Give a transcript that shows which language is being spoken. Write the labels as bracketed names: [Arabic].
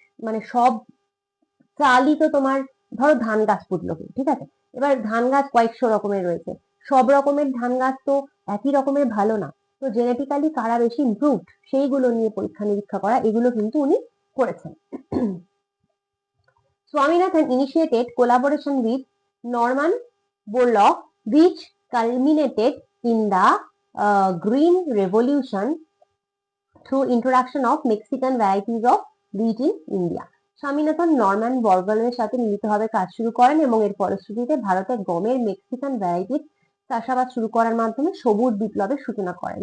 [Bangla] মানে সব চালই তো তোমার, ধরো ধান গাছ পুতলো কেউ, ঠিক আছে, এবার ধান গাছ কয়েকশো রকমের রয়েছে, সব রকমের ধান গাছ তো একই রকমের ভালো না, তো জেনেটিক্যালি কারা বেশি ইমপ্রুভড সেইগুলো নিয়ে পরীক্ষা নিরীক্ষা করা, এগুলো কিন্তু উনি করেছেন। [English] Swaminathan initiated collaboration with Norman Borlaug, which culminated in the Green Revolution through introduction of Mexican varieties of wheat in India. [Bangla] Swaminathan Norman বরওয়েলের সাথে মিলিতভাবে কাজ শুরু করেন এবং এর ফলশ্রুতিতে ভারতে গমের মেক্সিকান ভ্যারাইটির চাষাবাদ শুরু করার মাধ্যমে সবুজ বিপ্লবের সূচনা করেন।